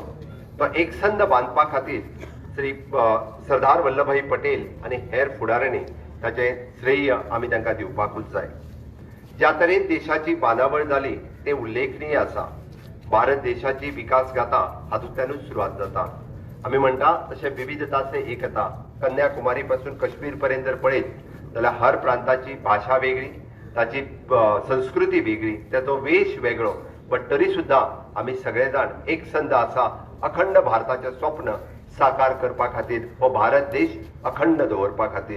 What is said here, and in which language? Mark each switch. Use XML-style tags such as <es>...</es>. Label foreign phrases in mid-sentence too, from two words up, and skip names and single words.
<kok>तो एकसंध बांदपा खातीर श्री सरदार वल्लभभाई पटेल आणि हेर फुडाऱ्यांनी ताचे श्रेय आम्ही तांकां दिवपाकूच जाय। ज्या तरेन देशाची बांदावळ जाली ते उल्लेखनीय आसा। भारत देशाची विकास गाथा हातूंतल्यानूच सुरुवात जाता। आम्ही म्हणटा तशें</kok> <hi>विविधता से एकता,</hi> <kok>कन्याकुमारी पासून काश्मीर पर्यंत जर पळयत जाल्यार हर प्रांताची भाषा वेगळी, ताची संस्कृती वेगळी, त्याचो वेश वेगळो, पण तरी सुद्धा आम्ही सगळे जाण एकसंध आसा अखंड भारताचे स्वप्न साकार करपा खातीर, हो भारत देश अखंड दवरपा खातीर।</kok>